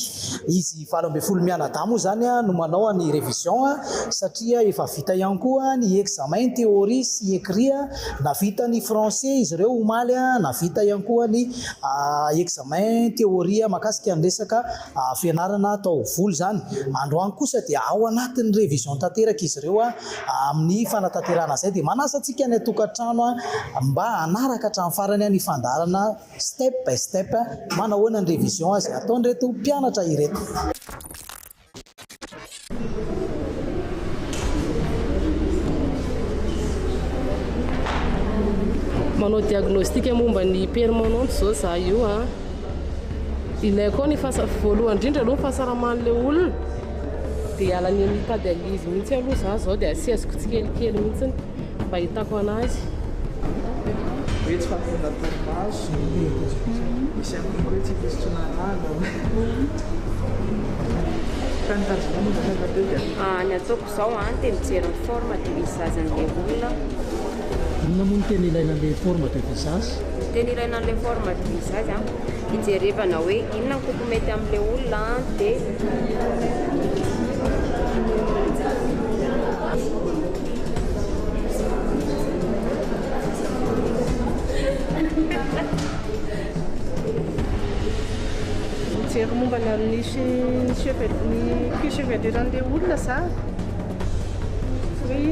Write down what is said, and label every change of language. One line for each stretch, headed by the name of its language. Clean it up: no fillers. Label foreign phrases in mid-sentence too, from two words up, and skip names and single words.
Malagasy: Izy 20 mianadahy moa zany no manao ny révision satria efa vita ihany koa ny
French: examen théorie
Malagasy: sy écrit na vita ny français izy ireo omaly na vita ihany koa ny
French: examen théorie
Malagasy: makasika ny resaka fianarana taovolo zany. Androany kosa dia ao anatin'ny révision tanteraka izy ireo amin'ny fanatanterana zay dia manasa antsika ny atokantrano mba hanaraka hatramin'ny farany ny fandarana
English: step by step
Malagasy: manahoana ny révision izay ataon'ireto mpianatra ireto. Manao diagnostic momba ny permanente zao za io ilaiko ny voalohany indrindra aloha fahasaraman'ilay olona dia alany amin'ny tadializy mihitsy aloha zao dia asiasiko tsikelikely mihitsy mba hitako anazy. Hoe tsy fampona torimaso misy amin'ny hoe tsy hipositrona rano ny ataoko zao dia mijery ny
French: forme de visage
Malagasy: an'ilay olona. Inona moa no tena ilaina an'ilay
French: forme de visage?
Malagasy: Tena ilaina an'ilay
French: forme de visage
Malagasy: hijerevana hoe inona ny koko mety amin'ilay olona dia mijery momba ny fichevelure-n'ilay olona za hoe